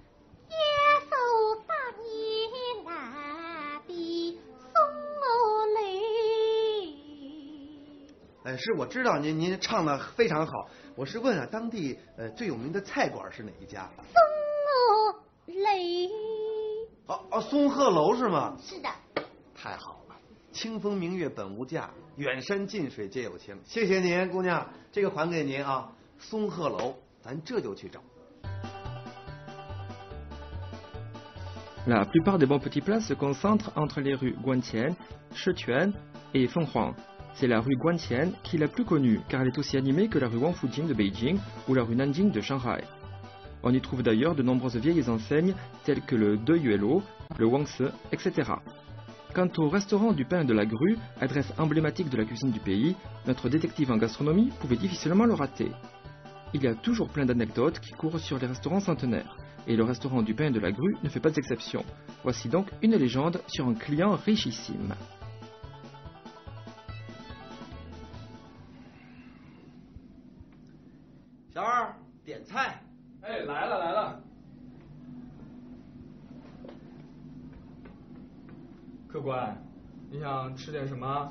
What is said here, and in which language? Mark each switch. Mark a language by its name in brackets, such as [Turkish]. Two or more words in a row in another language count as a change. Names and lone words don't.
[Chinese] 是我知道您唱的非常好，我是问啊，当地最有名的菜馆是哪一家？松雷。松鹤楼是吗？是的。太好了，清风明月本无价，远山近水皆有情。谢谢您，姑娘，这个还给您啊。松鹤楼，咱这就去找。 [French] La plupart des bons petits plats se concentrent entre les rues Guantian, Shetuan et Fenghuang. C'est la rue Guantian qui est la plus connue car elle est aussi animée que la rue Wangfujing de Beijing ou la rue Nanjing de Shanghai. On y trouve d'ailleurs de nombreuses vieilles enseignes telles que le Deyuelo, le Wangse, etc. Quant au restaurant du pain de la grue, adresse emblématique de la cuisine du pays, notre détective en gastronomie pouvait difficilement le rater. Il y a toujours plein d'anecdotes qui courent sur les restaurants centenaires, et le restaurant du pain de la grue ne fait pas exception. Voici donc une légende sur un client richissime. [Chinese] 小二，点菜。哎，来了来了。客官，你想吃点什么？